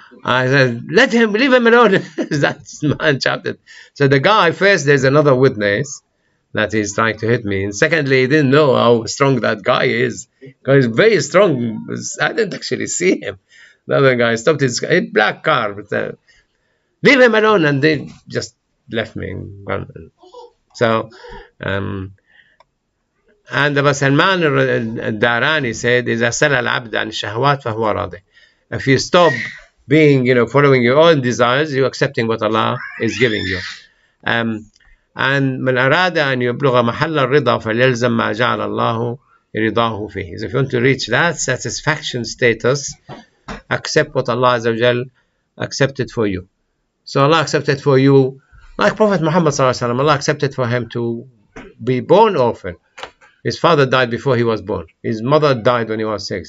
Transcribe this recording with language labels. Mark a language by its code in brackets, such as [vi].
[en] I said, leave him alone. That man shouted. So the guy, first, there's another witness that he's trying to hit me. And secondly, he didn't know how strong that guy is. Because he's very strong. I didn't actually see him. The other guy stopped his black car. But, leave him alone. And they just left me. So, and Abu Salman al-Darani said, [ar] إذا سَلَ العبد عن الشهوات فهو راضي. [en] If you stop being, following your own desires, you're accepting what Allah is giving you. [ar] And من أراد أن يبلغ محل الرضا فليلزم ما جعل الله رضاه فيه. [en] So if you want to reach that satisfaction status, accept what Allah Azza wa Jal accepted for you. So Allah accepted for you, like Prophet Muhammad sallallahu alaihi wasallam, Allah accepted for him to be born orphan. His father died before he was born. His mother died when he was 6.